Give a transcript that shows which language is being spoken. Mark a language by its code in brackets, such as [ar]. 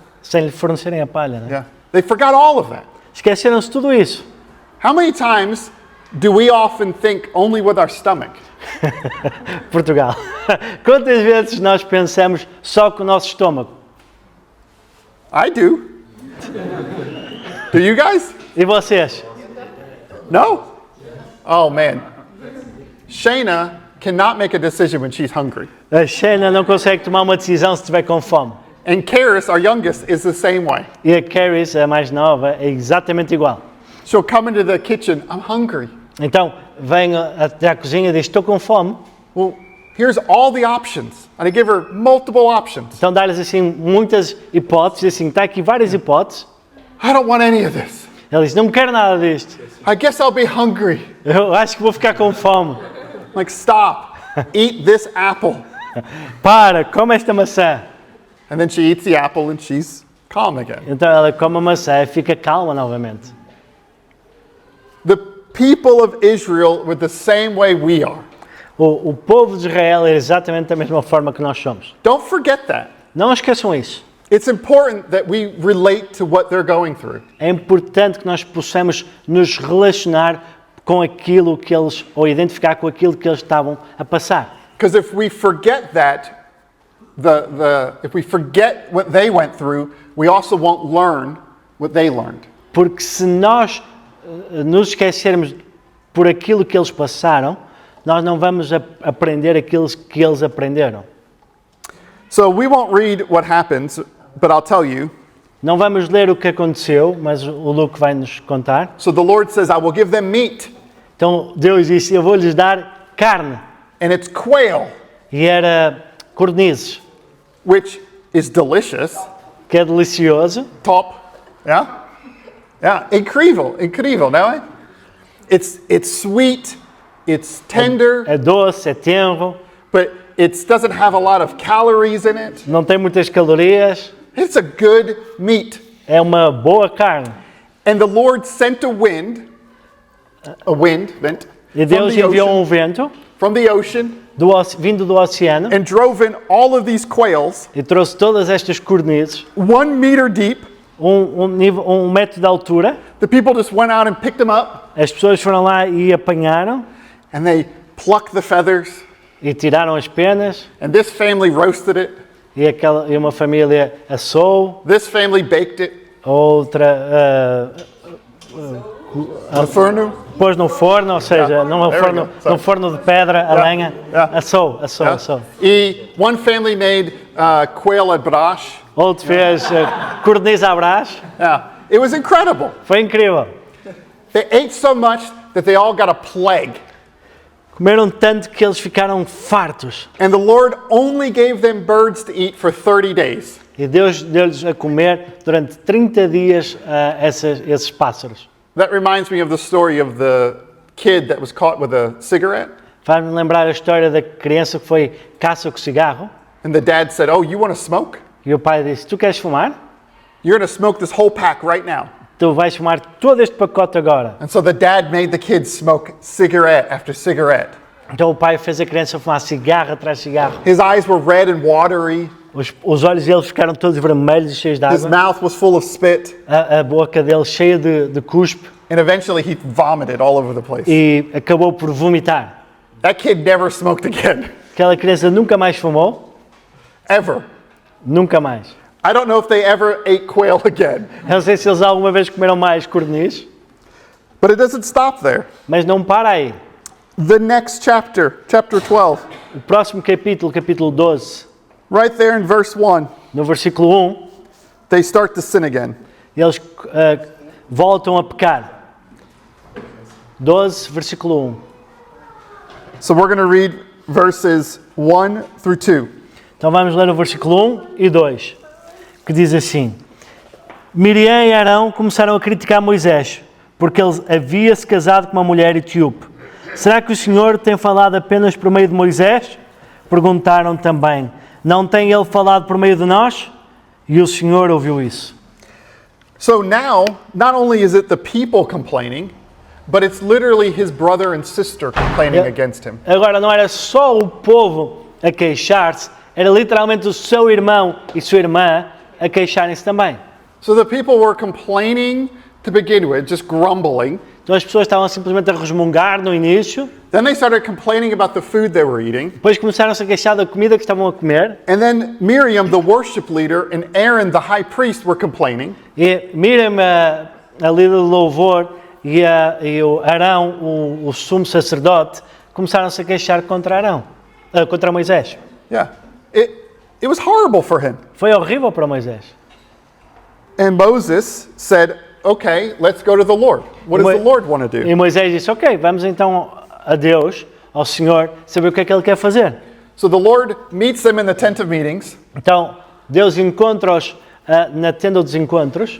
[pt] sem lhe fornecerem a palha. Não é? [en] Yeah. They forgot all of that. [pt] Esqueceram-se de tudo isso. [en] How many times do we often think only with our stomach? [pt] Portugal. Quantas vezes nós pensamos só com o nosso estômago? [en] I do. Do you guys? [pt] E vocês? [en] No? Oh man. Shayna cannot make a decision when she's hungry. [pt] A Shayna não consegue tomar uma decisão se estiver com fome. [en] And Karis, our youngest, is the same way. [pt] E a Caris, a mais nova, é exatamente igual. [en] She'll come into the kitchen, I'm hungry. [pt] Então, vem até à cozinha e diz, estou com fome. [en] Well, here's all the options. And I give her multiple options. [pt] Então, dá-lhes assim muitas hipóteses, assim, está aqui várias hipóteses. [en] I don't want any of this. [pt] Ela diz, não quero nada disto. [en] I guess I'll be hungry. [pt] Eu acho que vou ficar com fome. [en] Like, stop. Eat this apple. [pt] Para, come esta maçã. [en] And then she eats the apple and she's calm again. [pt] Então ela come a maçã e fica calma novamente. [en] The people of Israel were the same way we are. [pt] O povo de Israel é exatamente da mesma forma que nós somos. [en] Don't forget that. [pt] Não esqueçam isso. [en] It's important that we relate to what they're going through. [pt] É importante que nós possamos nos relacionar com aquilo que eles, ou identificar com aquilo que eles estavam a passar. [en] Because if we forget that, if we forget what they went through, we also won't learn what they learned. [pt] Porque se nós nos esquecermos por aquilo que eles passaram, nós não vamos aprender aquilo que eles aprenderam. [en] So we won't read what happens, but I'll tell you. [pt] Não vamos ler o que aconteceu, mas o Luke vai nos contar. [en] So the Lord says, I will give them meat, [pt] Então Deus disse, eu vou-lhes dar carne. [en] and it's quail, [pt] E era codornizes, [en] which is delicious. [pt] que é delicioso. Top. [en] Yeah? Yeah. [pt] Incrível, não é? [en] It's sweet, it's tender, [pt] É doce, é tenro, [en] but it doesn't have a lot of calories in it. [pt] não tem muitas calorias. [en] It's a good meat. [pt] É uma boa carne. [en] And the Lord sent a wind, vent, [pt] E Deus enviou um vento [en] from the ocean [pt] vindo do oceano [en] and drove in all of these quails, [pt] e trouxe todas estas codornizes, [en] 1 meter deep. [pt] um metro de altura. [en] The people just went out and picked them up, [pt] As pessoas foram lá e apanharam [en] and they plucked the feathers, [pt] e tiraram as penas. [en] and this family roasted it, [pt] E uma família assou, [en] this family baked it, [pt] outra a forno. pôs no forno, ou seja, num forno de pedra, a lenha, [en] yeah. [pt] assou. [en] E one family made quail à brás. [pt] Outro fez codorniz à brás. [en] Yeah, it was incredible. [pt] Foi incrível. [en] They ate so much that they all got a plague. [pt] Comeram tanto que eles ficaram fartos. [en] And the Lord only gave them birds to eat for 30 days. [pt] E Deus deu-lhes a comer durante 30 dias esses pássaros. [en] That reminds me of the story of the kid that was caught with a cigarette. [pt] Faz-me lembrar a história da criança que foi caça com cigarro. [en] And the dad said, "Oh, you want to smoke? [pt] E o pai disse, tu queres fumar? [en] You're going to smoke this whole pack right now." [pt] Tu vais fumar todo este pacote agora. [en] And so the dad made the kid smoke cigarette after cigarette. [pt] Então o pai fez a criança fumar cigarro atrás de cigarro. [en] His eyes were red and watery. [pt] Os olhos deles ficaram todos vermelhos e cheios de [en] His [pt] água. [en] mouth was full of spit. [pt] A boca dele cheia de cuspe [en] And eventually he vomited all over the place. [pt] e acabou por vomitar. [en] That kid never smoked again. [pt] Aquela criança nunca mais fumou, [en] Ever. [pt] nunca mais. [en] I don't know if they ever ate quail again. [pt] Eu não sei se eles alguma vez comeram mais codorniz, [en] But it doesn't stop there. [pt] mas não para aí. [en] The next chapter, chapter 12, [pt] O próximo capítulo, capítulo 12, [en] right there in verse 1, [pt] no versículo 1, [en] they start to sin again. [pt] eles voltam a pecar. 12, versículo 1. [en] So we're going to read verses 1 through 2. [pt] Então vamos ler o versículo 1 e 2, que diz assim: Miriam e Arão começaram a criticar Moisés, porque ele havia-se casado com uma mulher etíope. Será que o Senhor tem falado apenas por meio de Moisés? Perguntaram também. Não tem ele falado por meio de nós? E o Senhor ouviu isso. [en] So now, not only is it the people complaining, but it's literally his brother and sister complaining Yeah. against him. [pt] Agora não era só o povo a queixar-se, era literalmente o seu irmão e sua irmã a queixarem-se também. [en] So the people were complaining to begin with, just grumbling. [pt] Então as pessoas estavam simplesmente a resmungar no início, [en] Then they started complaining about the food they were eating. [pt] depois começaram-se a queixar da comida que estavam a comer, [en] And then Miriam, the worship leader, and Aaron, the high priest, were complaining. [pt] e Miriam, a líder do louvor, e o Arão, o sumo sacerdote, começaram-se a queixar contra Arão, contra Moisés. [en] Yeah. It was horrible for him. [pt] Foi horrível para Moisés. [en] And Moses said, "Okay, let's go to the Lord. What does the Lord want to do?" [pt] E Moisés disse, ok, vamos então a Deus, ao Senhor, saber o que é que Ele quer fazer. [en] So the Lord meets them in the tent of meetings. [pt] Então, Deus encontra-os na tenda dos encontros,